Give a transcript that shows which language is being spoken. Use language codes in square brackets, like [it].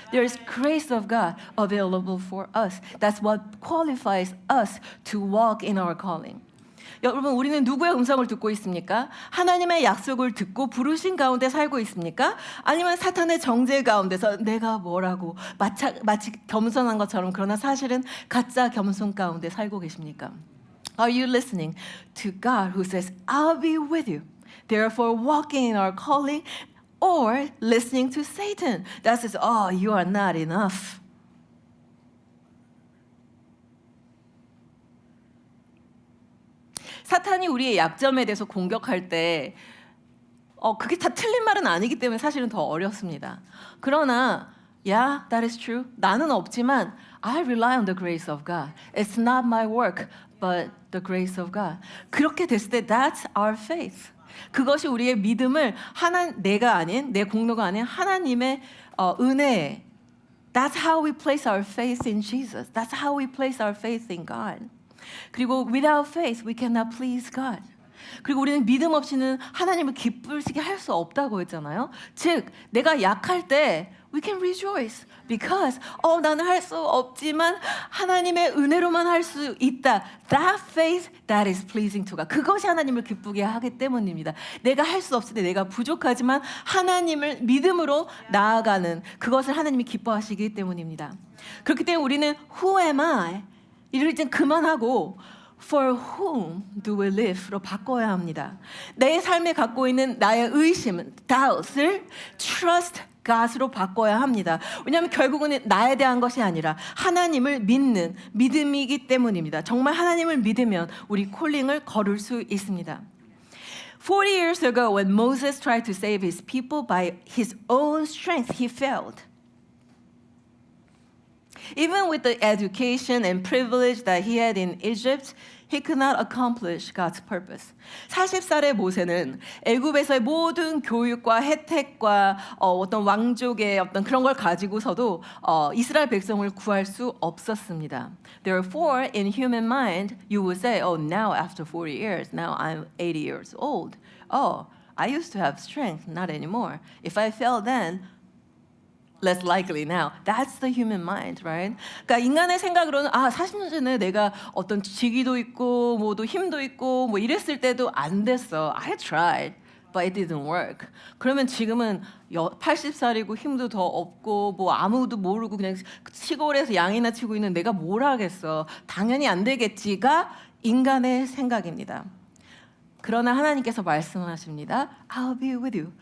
[en] There is grace of God available for us. That's what qualifies us to walk in our calling. [ko] 여러분, 우리는 누구의 음성을 듣고 있습니까? 하나님의 약속을 듣고 부르신 가운데 살고 있습니까? 아니면 사탄의 정죄 가운데서 내가 뭐라고 마치 겸손한 것처럼 그러나 사실은 가짜 겸손 가운데 살고 계십니까? [en] Are you listening to God who says, I'll be with you, therefore walking in our calling, or listening to Satan that says, oh, you are not enough. [ko] 사탄이 우리의 약점에 대해서 공격할 때 그게 다 틀린 말은 아니기 때문에 사실은 더 어렵습니다. 그러나 [en] yeah, that is true. [ko] 나는 없지만 [en] I rely on the grace of God. It's not my work, but the grace of God. [ko] 그렇게 됐을 때 [en] that's our faith. [ko] 그것이 우리의 믿음을 내가 아닌 내 공로가 아닌 하나님의 은혜에 [en] That's how we place our faith in Jesus. That's how we place our faith in God. [ko] 그리고 [en] without faith we cannot please God. [ko] 그리고 우리는 믿음 없이는 하나님을 기쁘시게 할 수 없다고 했잖아요. 즉 내가 약할 때 [en] we can rejoice because [ko] 나는 할 수 없지만 하나님의 은혜로만 할 수 있다. [en] That faith that is pleasing to God. [ko] 그것이 하나님을 기쁘게 하기 때문입니다. 내가 할 수 없을 때 내가 부족하지만 하나님을 믿음으로 나아가는 그것을 하나님이 기뻐하시기 때문입니다. 그렇기 때문에 우리는 [en] who am I? [ko] 이를 이제 그만하고 [en] For whom do we live? [ko] 로 바꿔야 합니다. 내 삶에 갖고 있는 나의 의심, [en] doubt [ko] 을 [en] trust God [ko] 으로 바꿔야 합니다. 왜냐하면 결국은 나에 대한 것이 아니라 하나님을 믿는 믿음이기 때문입니다. 정말 하나님을 믿으면 우리 콜링을 걸을 수 있습니다. [en] 40 years ago, when Moses tried to save his people by his own strength, he failed. Even with the education and privilege that he had in Egypt, he could not accomplish God's purpose. 40살의 모세는 애굽에서의 모든 교육과 혜택과 어떤 왕족의 어떤 그런 걸 가지고서도 이스라엘 백성을 구할 수 없었습니다. Therefore, in human mind, you would say, oh, now after 40 years, now I'm 80 years old. Oh, I used to have strength, not anymore. If I fail then, less likely now. That's the human mind, right? [ko] 그러니까 인간의 생각으로는 40년 전에 내가 어떤 직위도 있고 뭐도 힘도 있고 뭐 이랬을 때도 안 됐어. [en] I tried, but it didn't work. [ko] 그러면 지금은 80살이고 힘도 더 없고 뭐 아무도 모르고 그냥 시골에서 양이나 치고 있는 내가 뭘 하겠어. 당연히 안 되겠지가 인간의 생각입니다. 그러나 하나님께서 말씀하십니다. [en] I'll be with you.